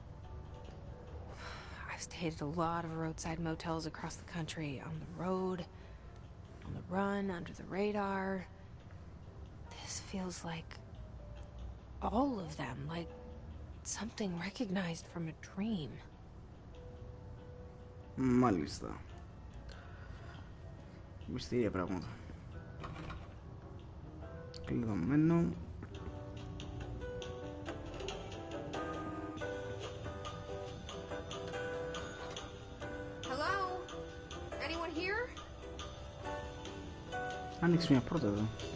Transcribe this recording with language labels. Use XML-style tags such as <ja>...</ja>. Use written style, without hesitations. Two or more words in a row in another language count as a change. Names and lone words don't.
<en>I've stayed at a lot of roadside motels across the country, on the road, on the run, under the radar. This feels like all of them, like something recognized from a dream.</en> <el>Μάλιστα. Μυστήρια πράγματα. Κλειδωμένο. Άνοιξε μια πόρτα εδώ.</el>